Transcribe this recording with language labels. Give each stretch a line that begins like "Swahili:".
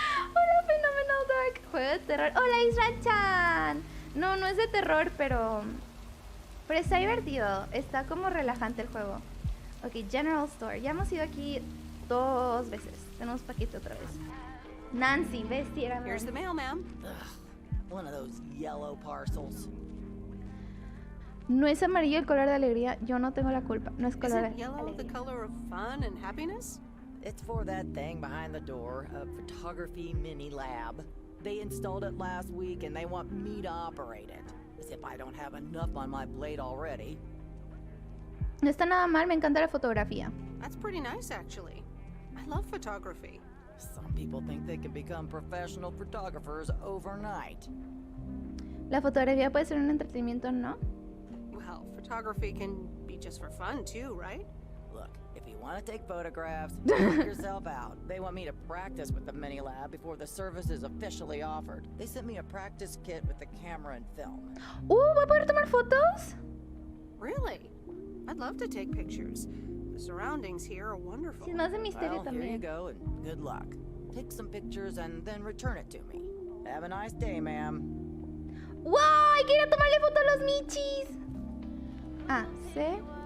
Spanish: Hola, Phenomenal Dark. Juego de terror. Hola, Isra-chan. No, no es de terror, pero está divertido. Está como relajante el juego. Ok, General Store. Ya hemos ido aquí 2 veces. Tenemos paquete otra vez. Nancy, bestie, era
English: Here's the mail, ma'am. One of those yellow parcels.
Spanish: No es amarillo el color de alegría. Yo no tengo la culpa. No es color de
English: Isn't yellow the color of fun and happiness? It's for that thing behind the door, a photography mini lab. They installed it last week and they want me to operate it. As if I don't have enough on my plate already.
Spanish: No está nada mal, me encanta la fotografía.
English: That's pretty nice, actually. I love photography. Some people think they can become professional photographers overnight.
Spanish: La fotografía puede ser un entretenimiento, ¿no?
English: Well, photography can be just for fun, too, right? Look, if you want to take photographs, check yourself out. They want me to practice with the mini lab before the service is officially offered. They sent me a practice kit with the camera and film.
Spanish: ¿Voy a poder tomar fotos?
English: Really? I'd love to take pictures. The surroundings here are wonderful.
Spanish: Sí, más de misterio
English: Well, here you
Spanish: también.
English: go and good luck. Take some pictures and then return it to me. Have a nice day, ma'am. ¡Wow!
Spanish: ¡Hay que ir a tomarle foto a los michis! ¿Sí?